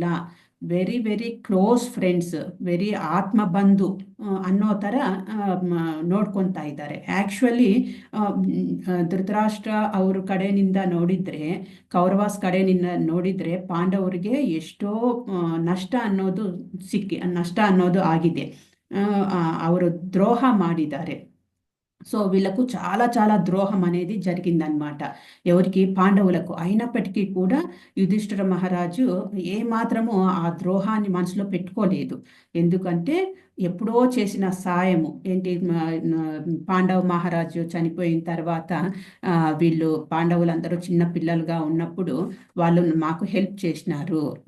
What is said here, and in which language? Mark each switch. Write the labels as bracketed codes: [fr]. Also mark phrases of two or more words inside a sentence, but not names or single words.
[en] very very close friends, [kn] ವೆರಿ ಆತ್ಮ ಬಂಧು ಅನ್ನೋ ಥರ ನೋಡ್ಕೊತಾ ಇದ್ದಾರೆ. ಆ್ಯಕ್ಚುಲಿ ಧೃತರಾಷ್ಟ್ರ ಅವ್ರ ಕಡೆಯಿಂದ ನೋಡಿದರೆ, ಕೌರವಾಸ್ ಕಡೆಯಿಂದ ನೋಡಿದರೆ ಪಾಂಡವರಿಗೆ ಎಷ್ಟೋ ನಷ್ಟ ಅನ್ನೋದು ಆಗಿದೆ. ಅವರು ದ್ರೋಹ ಮಾಡಿದ್ದಾರೆ. [te] సో వీళ్ళకు చాలా చాలా ద్రోహం అనేది జరిగిందనమాట, ఎవరికి, పాండవులకు. అయినప్పటికీ కూడా యుధిష్ఠిర మహారాజు ఏమాత్రము ఆ ద్రోహాన్ని మనసులో పెట్టుకోలేదు. ఎందుకంటే ఎప్పుడో చేసిన సాయము ఏంటి, పాండవ మహారాజు చనిపోయిన తర్వాత వీళ్ళు పాండవులందరూ చిన్న పిల్లలుగా ఉన్నప్పుడు వాళ్ళు మాకు హెల్ప్ చేసినారు.